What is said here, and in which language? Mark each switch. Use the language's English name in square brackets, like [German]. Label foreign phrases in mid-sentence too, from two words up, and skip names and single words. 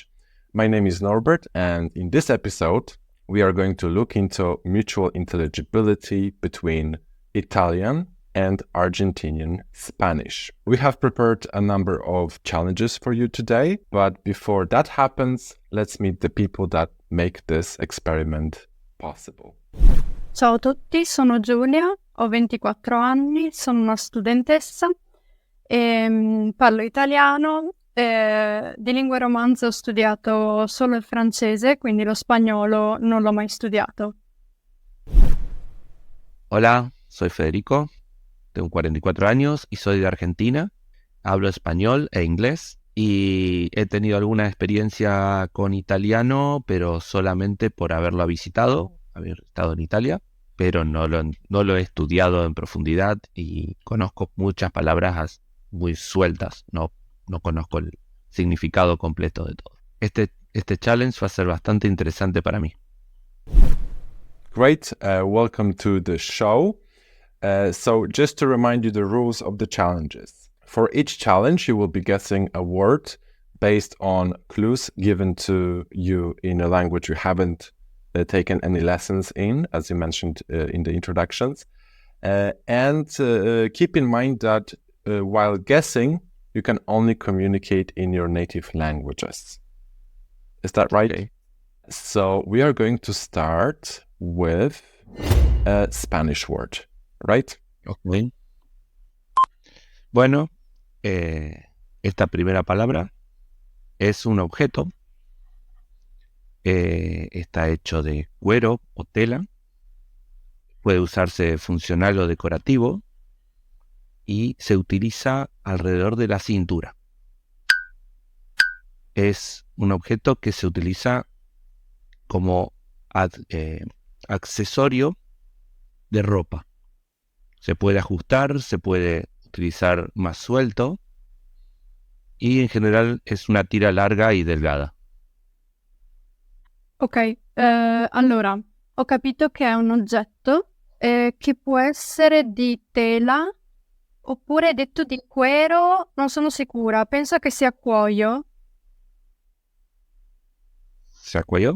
[English] My name is Norbert, and in this episode, we are going to look into mutual intelligibility between Italian and Argentinian Spanish. We have prepared a number of challenges for you today, but before that happens, let's meet the people that make this experiment possible. [Italian] Ciao a tutti, sono Giulia, ho 24 anni, sono una studentessa e parlo italiano. Di lingue romanze ho studiato solo il francese, quindi lo spagnolo non l'ho mai studiato. [Spanish] Hola, soy Federico, tengo 44 años y soy de Argentina. Hablo español e inglés y he tenido alguna experiencia con italiano, pero solamente por haberlo visitado, haber estado en Italia, pero no lo he estudiado en profundidad y conozco muchas palabras muy sueltas, no conozco el significado completo de todo. Este challenge va a ser bastante interesante para mí. [English] Great, welcome to the show. So just to remind you the rules of the challenges. For each challenge, you will be guessing a word based on clues given to you in a language you haven't taken any lessons in, as you mentioned in the introductions. And keep in mind that while guessing, you can only communicate in your native languages. Is that right? Okay. So we are going to start with a Spanish word, right? Okay. [Spanish] Bueno, esta primera palabra es un objeto. Está hecho de cuero o tela. Puede usarse funcional o decorativo y se utiliza alrededor de la cintura. Es un objeto que se utiliza como accesorio de ropa. Se puede ajustar, se puede utilizar más suelto y en general es una tira larga y delgada. [Italian] Ok, allora, ho capito che è un oggetto che può essere di tela oppure detto di cuero, non sono sicura, penso che sia cuoio. [Spanish] ¿Se acuerdo?